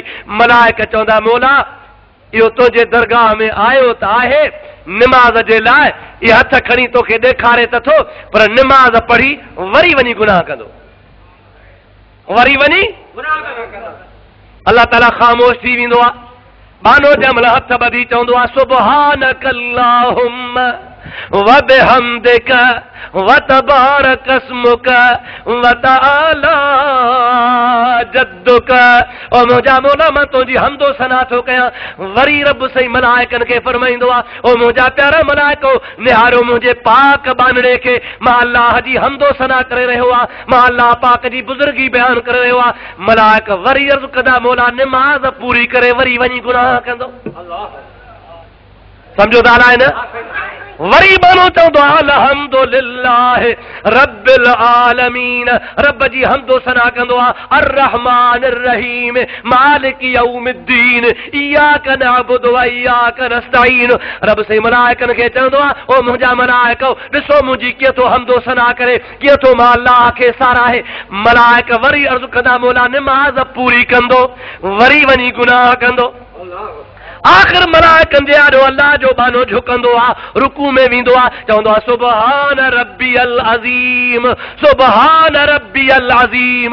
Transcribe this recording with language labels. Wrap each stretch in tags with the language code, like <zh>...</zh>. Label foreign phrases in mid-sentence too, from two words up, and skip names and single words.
<sd>मलाइक चवंदा मौला इहो तुंहिंजे दरगाह में आयो त आहे निमाज़ जे लाइ, इहे हथ खणी तोखे ॾेखारे त थो, पर निमाज़ पढ़ी वरी वञी गुनाह कंदो, वरी वञी अल्लाह ताला ख़ामोश थी वेंदो आहे। बानो जंहिं महिल हथ ॿधी चवंदो आहे</sd> <ar>سبحانك اللهم و بحمدك و تبارك اسمك و تعالى جدك.</ar> <sd>ओ मुंहिंजा मौला मां तुंहिंजी हमदो सना थो कयां। वरी रब सही मलाइकनि खे फरमाईंदो आहे, ओ मुंहिंजा प्यारा मलाइको निहारो मुंहिंजे पाक बानड़े खे, मां अल्लाह जी हमदो सना करे रहियो आहे, मां अल्लाह पाक जी बुज़ुर्गी बयान करे रहियो आहे। मलाइक वरी अर्ज़ कंदा, मौला निमाज़ पूरी करे वरी वञी गुनाह कंदो। समझो था न? वरी बानो चवंदो</sd> <ar>الحمد لله رب العالمين,</ar> <sd>रब जी हमदो सना कंदो आहे।</sd> <ar>الرحمن الرحيم مالك يوم الدين إياك نعبد و إياك نستعين.</ar> <sd>रब से मलाइकनि खे चवंदो आहे, ओ मुंहिंजा मलाइको ॾिसो मुंहिंजी कीअं थो हमदो सना करे, कीअं थो मां अल्लाह खे साराहे। मलाइक वरी अर्ज़ कंदा, मौला निमाज़ पूरी कंदो वरी वञी गुनाह कंदो। आखिर मलाइकनि जे आॾो अल्लाह जो बानो झुकंदो आहे, रुकू में वेंदो आहे, चवंदो आहे</sd> <ar>سبحان ربي العظيم, سبحان ربي العظيم.</ar>